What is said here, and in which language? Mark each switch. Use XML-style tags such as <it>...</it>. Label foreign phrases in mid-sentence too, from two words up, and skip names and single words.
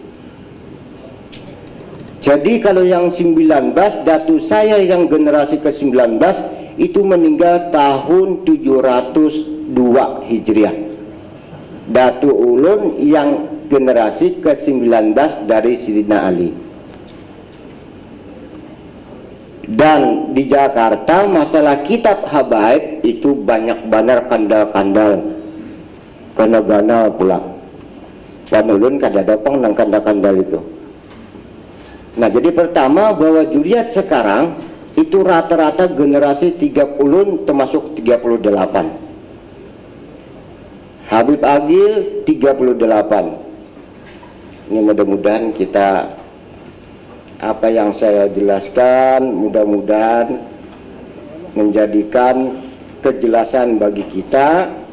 <id>Jadi kalau yang 19, datu saya yang generasi ke-19 itu meninggal tahun 702 Hijriah. Datu ulun yang generasi ke-19 dari Sayyidina Ali. Dan di Jakarta masalah kitab habaib itu banyak benar kandal-kandal, gana-gana pula.</id> <bjn>Dan ulun kada dapang nang kandal-kandal itu.</bjn> <id>Nah, jadi pertama bahwa Juriyat sekarang itu rata-rata generasi 30 termasuk 38. Habib Agil 38. Ini mudah-mudahan kita, apa yang saya jelaskan mudah-mudahan menjadikan kejelasan bagi kita.</id>